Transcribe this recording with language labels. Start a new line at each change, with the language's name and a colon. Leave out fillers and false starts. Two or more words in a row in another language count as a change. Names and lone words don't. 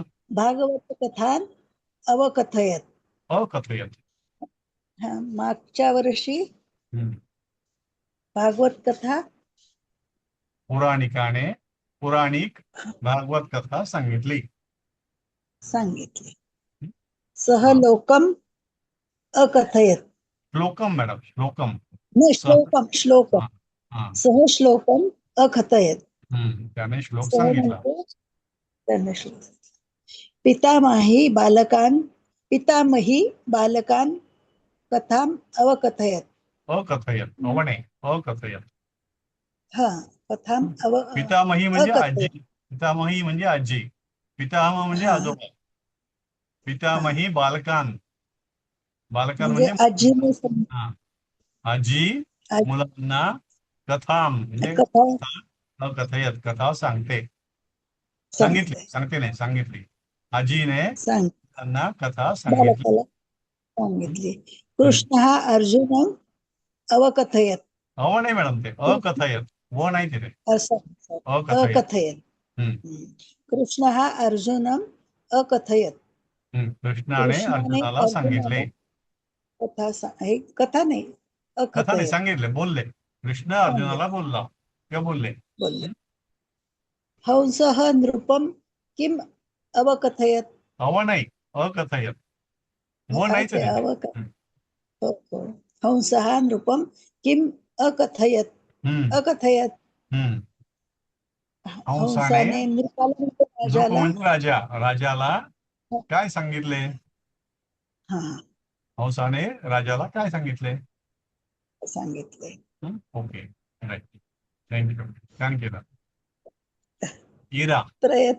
Sanskrit: भागवतकथान् अवकथयत्. अकथयत.
Marathi: हा. मागच्या वर्षी हं. भागवत कथा पुराणिकाने पुराणिक भागवत कथा सांगितली. सांगितली. हं?
Sanskrit: सह हा. लोकम अकथयत. श्लोकम मॅडम, श्लोकम. न सह. श्लोकम हा हा. सह श्लोकम अकथयत.
Marathi: त्याने श्लोक
Sanskrit: सह
Marathi: सांगितला. म्हणजे त्याने श्लोक.
Sanskrit: पितामही बालकान कथाम अवकथयत. अकथयत, अवणे, अकथयत. हा. कथाम
Marathi: पितामही म्हणजे आजी.
Sanskrit: अकथयत.
Marathi: पितामही म्हणजे आजी. पितामह म्हणजे हा. आजोबा. हा.
Sanskrit: पितामही बालकान. बालकान
Marathi: म्हणजे म्हणजे आजीने हा, आजी मुलांना कथाम म्हणजे कथा कथा, अकथयत कथा सांगते. सांगते. सांगते नाही, सांगितली. आजीने सांग त्यांना कथा सांगितली. बालकाला सांगितली.
Sanskrit: कृष्ण हा अर्जुन अवकथयत.
Marathi: अव नाही मॅडम, ते अकथयत. व नाही तिथे. असं
Sanskrit: अकथयत. अकथयत. हम्म. कृष्ण हा अर्जुनम अकथयत.
Marathi: कृष्णाने कृष्णाने अर्जुनाला सांगितले. अर्जुनाला हे कथा नाही, कथा नाही,
Sanskrit: अकथयत.
Marathi: सांगितले, बोलले. कृष्ण सांगितले. अर्जुनाला बोलला किंवा बोलले. बोलले.
Sanskrit: हंसः नृपम किम अवकथयत.
Marathi: अव नाही, अकथयत. व नाहीच ते आहे तिथे. हो, हो.
Sanskrit: हंसः नृपम किम अकथयत. हम्म, अकथयत.
Marathi: हम्म. हंसाने, हंसाने नृपाला म्हणजे नृप राजाला. म्हणजे राजा, राजाला काय सांगितले? हा. हंसाने राजाला काय सांगितले? सांगितले.
English: OK, right. Thank you,
Marathi: छान केलं. इरा. प्रयत्न.